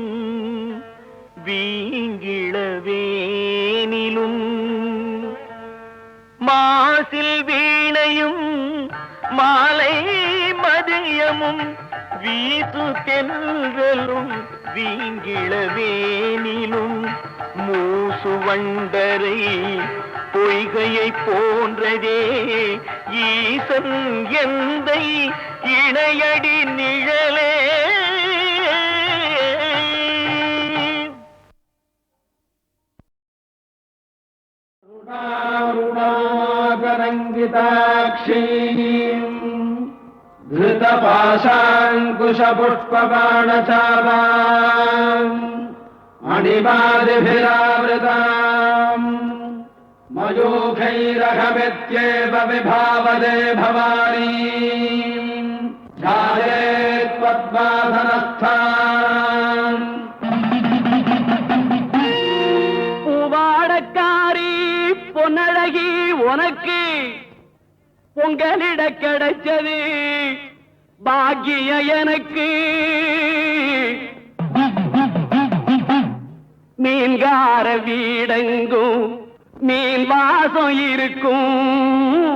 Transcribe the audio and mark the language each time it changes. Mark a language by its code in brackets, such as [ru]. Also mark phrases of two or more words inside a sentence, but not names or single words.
[ta] வீங்கிளவேனிலும் மாசில் வீணையும் மாலை மதியமும் வீசு தென்றலும் வீங்கிளவேனிலும் மூசு வண்டரை பொய்கையை போன்றதே ஈசன் எந்தை இணையடி நிழலே. [sa] ङ्गिताक्षीम् धृतपाशाङ्कुशपुष्पबाणचापाम् मणिमादिभिरावृताम् मयूखैरहमित्येव विभावदे भवानी ध्यायेत्पद्मासनस्थान् [ta] பூவாடக்காரி பொன்னழகி உனக்கு பொங்கலிட கிடைச்சது பாக்கிய எனக்கு. மீன்கார வீடெங்கும் மீன் வாசம் இருக்கும்.